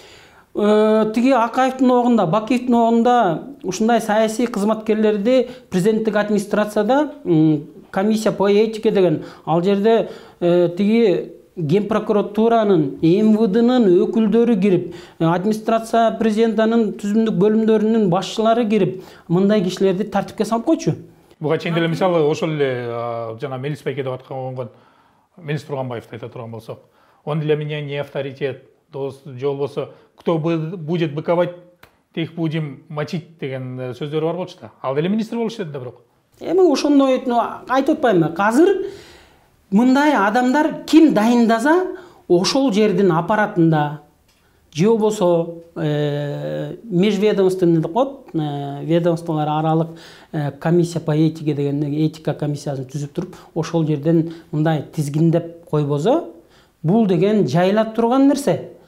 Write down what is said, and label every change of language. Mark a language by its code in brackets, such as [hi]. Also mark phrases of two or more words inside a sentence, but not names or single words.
[ky] Тиги Акаевдин огунда, Бакиевдин огунда ушундай саясий кызматкерлерди президенттик администрацияда [ru] комиссия по этике [ky] деген, ал жерде тиги Ген прокуратуранын, МВДнын өкүлдөрү кирип, администрация президентинин түзүмдүк бөлүмдөрүнүн башчылары кирип, мындай кишилерди тартипке салып койчу. Буга чейин деле мисалы ошол эле жана Мелис Байке деп аткан Мелис Турганбаевди айта турган болсок, [ru] он для меня не авторитет, [ky] же болбосо [ru] кто будет быковать, тех будем мочить [ky] деген сөздөрү бар болчу да. Ал деле министр болушу да бирок. Эми ошондой айтып атпаймынбы? Азыр мындай адамдар ким дайындаса, ошол жердин аппаратында же болбосо межведомственный деп коет, ведомстволор аралык [ru] комиссия по этике [ky] деген этика комиссиясын түзүп туруп, ошол жерден мындай тизгиндеп койбосо, бул деген жайылат турган нерсе.